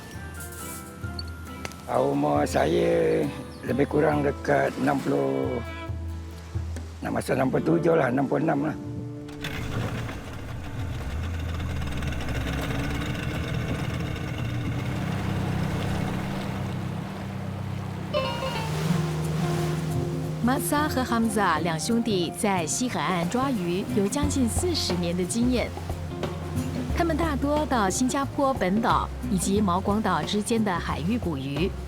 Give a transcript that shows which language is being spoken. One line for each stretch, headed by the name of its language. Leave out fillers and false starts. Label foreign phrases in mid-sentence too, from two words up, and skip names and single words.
Malay: Umur saya lebih kurang dekat 60, nak masuk 67 lah, 66 lah.
Chinese: Maksar 和 Hamzah 两兄弟在西海岸抓鱼有将近40年的经验。他们大多到新加坡本岛以及毛广岛之间的海域捕鱼。